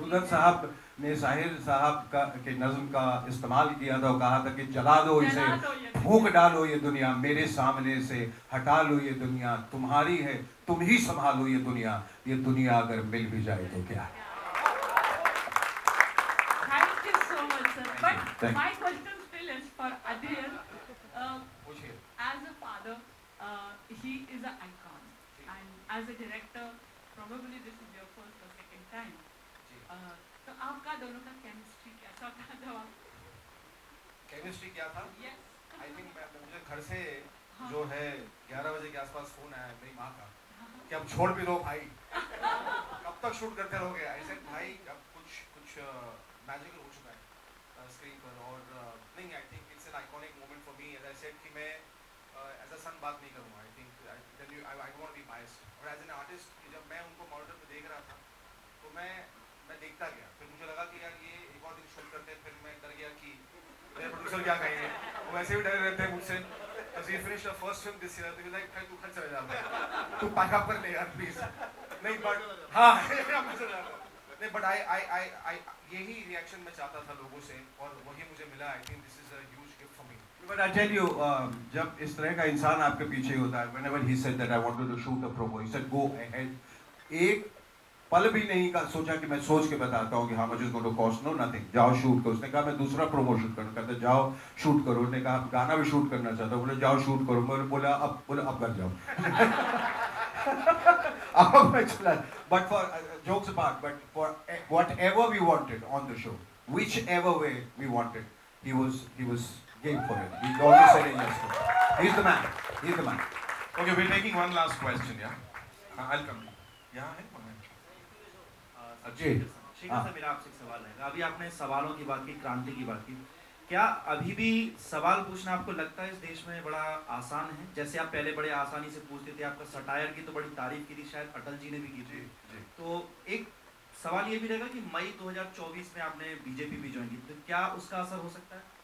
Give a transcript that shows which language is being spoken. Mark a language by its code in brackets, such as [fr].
[hi] गुरुदत्त साहब ने साहिर साहब का के नज्म का इस्तेमाल किया था और कहा था कि जला दो इसे, जला दो ये फूंक डालो ये दुनिया, मेरे सामने से हटा लो ये दुनिया, तुम्हारी है, तुम ही संभालो ये दुनिया अगर मिल भी जाए तो क्या. [en] Thank you so much, sir. But Thank you. my question still is for Adil. [hi] पूछिए. [en] As a father, he is an icon, and as a director, probably this is your first or second time. [hi] तो आपका दोनों का chemistry कैसा था जब आप? Chemistry क्या था? [en] Yes. I think [hi] मुझे घर से जो है 11 बजे के आसपास फोन आया मेरी माँ का कि अब छोड़ भी दो भाई, कब तक शूट करते रहोगे. [en] I said [hi] भाई अब कुछ मैजिकल हो चुका है स्क्रीन पर. और नहीं, [en] I think it's an iconic moment for me. As I said [hi] कि मैं [en] as a son [hi] बात नहीं करूँगा. [en] I think I don't want be biased. [hi] और [en] as an artist [hi] जब मैं उनको मॉनिटर पे देख रहा था तो मैं देखता गया. फिर मुझे लगा कि यार ये एक और दिन शूट करते हैं. फिर मैं डर गया कि मेरे प्रोड्यूसर क्या कहेंगे. वो वैसे भी डरे रहते हैं मुझसे. [en] As we finished our first film this year, they were like, [hi] भाई तू घर चले जा, तू पैक अप कर ले यार प्लीज. नहीं बट हाँ नहीं बट आई यही रिएक्शन मैं चाहता था लोगों से और वही मुझे मिला. [en] I think this is a huge gift for me. But I tell you, [hi] जब इस तरह का इंसान आपके पीछे होता है, [en] whenever he said that I wanted to shoot a promo, he said go ahead. [hi] एक पल भी नहीं का सोचा कि मैं सोच के बताता हूँ कि [en] how much is going to cost. No, nothing. [hi] जाओ शूट करो. उसने कहा मैं दूसरा प्रोमो शूट करूँ. कहते जाओ शूट करो. उसने कहा गाना भी शूट करना चाहता हूँ. बोले जाओ शूट करो. मैं बोला अब घर जाओ. अब मैं चला. [en] But for jokes apart, but for whatever we wanted on the show, whichever way we wanted, he was game for it. He always said yes to it. He's the man. Okay, we're taking one last question, yeah? I'll come. [hi] यहाँ है? जी. Shekhar sir, मेरा आपसे एक सवाल है. अभी आपने सवालों की बात की, क्रांति की बात की. क्या अभी भी सवाल पूछना आपको लगता है इस देश में बड़ा आसान है? जैसे आप पहले बड़े आसानी से पूछते थे. आपका सटायर की तो बड़ी तारीफ की थी, शायद अटल जी ने भी की थी. तो एक सवाल ये भी रहेगा कि मई 2024 में आपने बीजेपी भी ज्वाइन की, तो क्या उसका असर हो सकता है?